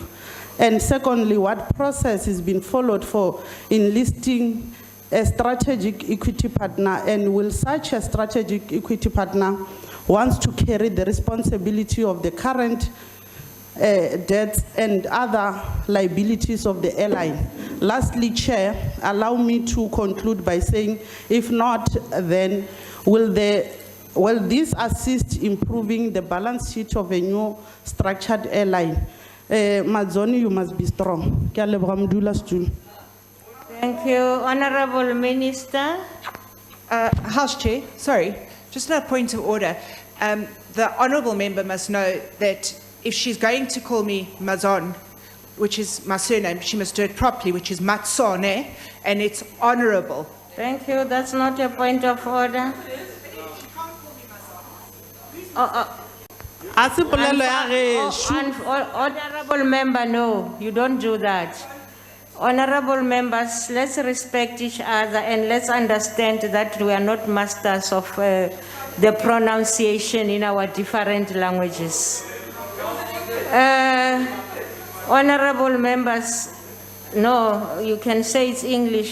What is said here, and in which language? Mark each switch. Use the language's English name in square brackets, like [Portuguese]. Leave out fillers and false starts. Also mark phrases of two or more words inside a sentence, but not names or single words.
[English] And secondly, what process is being followed for enlisting a strategic equity partner, and will such a strategic equity partner wants to carry the responsibility of the current debts and other liabilities of the airline? Lastly, Chair, allow me to conclude by saying, if not, then will this assist improving the balance sheet of a new structured airline? Mazoni, you must be strong. [Northern Sotho] Ke a leboga modulasetulo. [English] Thank you. Honorable Minister. House Chair, sorry, just a point of order. The honourable member must know that if she's going to call me Mazon, which is my surname, she must do it properly, which is Matsone, and it's honourable. Thank you. That's not a point of order. [Northern Sotho] A se polelo ya gešo. [English] Honorable member, no, you don't do that. Honorable members, let's respect each other and let's understand that we are not masters of the pronunciation in our different languages. Honorable members, no, you can say it's English.